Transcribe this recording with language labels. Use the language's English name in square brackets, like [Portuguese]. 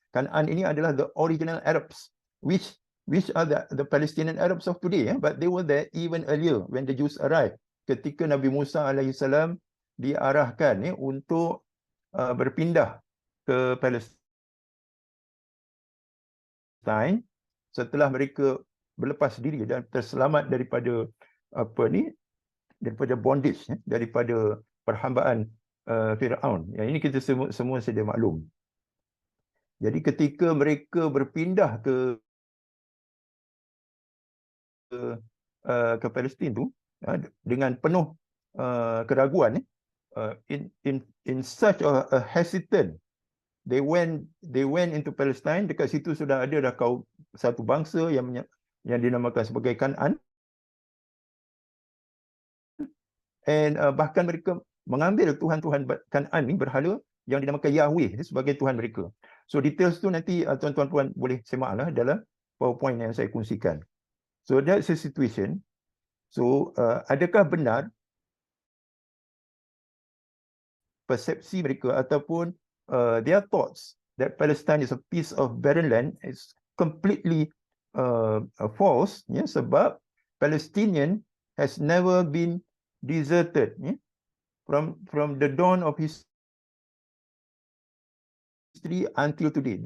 [English] Canaan [Malay] ini adalah [English] the original Arabs, which are the Palestinian Arabs of today, but they were there even earlier when the Jews arrived. [Malay] Ketika Nabi Musa alaihissalam diarahkan untuk berpindah ke Palestine setelah mereka berlepas diri dan terselamat daripada daripada bondage, daripada perhambaan Firaun. Yang ini kita semua sedia maklum. Jadi ketika mereka berpindah ke Palestin tu dengan penuh keraguan, [English] in such a hesitant, they went into Palestine. [Malay] Dekat situ sudah ada dah satu bangsa yang dinamakan sebagai Kanaan, and bahkan mereka mengambil tuhan-tuhan Kanaan ni berhala yang dinamakan Yahweh sebagai tuhan mereka. So details tu nanti tuan-tuan puan boleh semaklah dalam PowerPoint yang saya kongsikan. [English] So that's the situation. So [Malay] adakah benar persepsi mereka ataupun [English] their thoughts that Palestine is a piece of barren land is completely false, [Malay] sebab [English] Palestinian has never been deserted from the dawn of history until today.